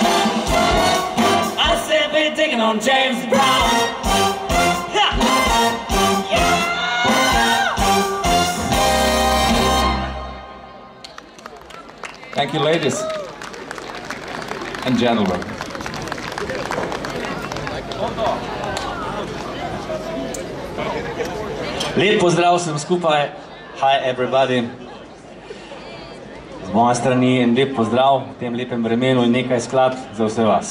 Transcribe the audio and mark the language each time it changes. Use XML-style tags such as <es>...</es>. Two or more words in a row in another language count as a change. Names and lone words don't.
<en>I'm simply digging on James Brown. Thank you, ladies and gentlemen.</en> <sl>Lep pozdrav vsem skupaj.</sl> <en>Hi everybody.</en> <sl>Z moje strani en lep pozdrav v tem lepem vremenu in nekaj skladb za vse vas.</sl>